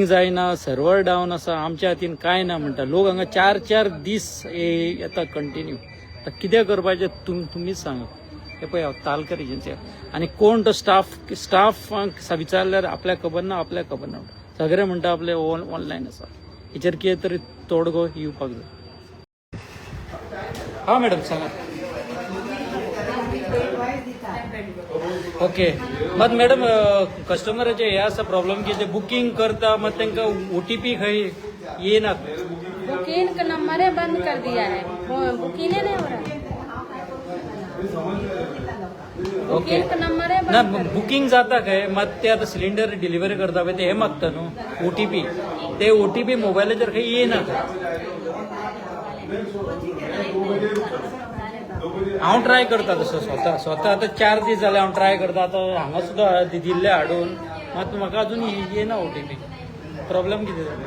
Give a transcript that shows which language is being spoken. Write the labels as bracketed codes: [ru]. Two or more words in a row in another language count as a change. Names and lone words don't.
[kok] जायना [en] server down [kok] आसा आमच्या हातीन काय ना म्हणटा लोक हांगा 4 दीस येता कंटिन्यू आता कितें करपाचें तुमीच सांगा हे पळय तालकर एजन्सी आणि कोण तो स्टाफांक विचारल्यार आपल्याक खबर ना सगळे म्हणटा आपले ऑनलायन आसा हेचेर कितें तरी तोडगो येवपाक जाय हा मॅडम सांगा ओके मग मॅडम कस्टमराचे हे आसा प्रॉब्लेम की ते बुकिंग करता मग तांकां OTP खंय येना [hi] बुकिंग का नंबर है बंद कर दिया है बुकिंग नहीं हो रहा ओके बुकिंग का नंबर है ना बंद [kok] बुकिंग जाता काय मग ते आता [en] cylinder delivery [kok] करता पळय ते हे मागता न्हू OTP ते OTP मोबायलाचेर खंय येना हांव ट्राय करता तसो स्वता आतां 4 दीस जाले हांव ट्राय करता आतां हांगा सुद्दां दिल्ले हाडून मात म्हाका अजून येना [en] OTP problem [kok] कितें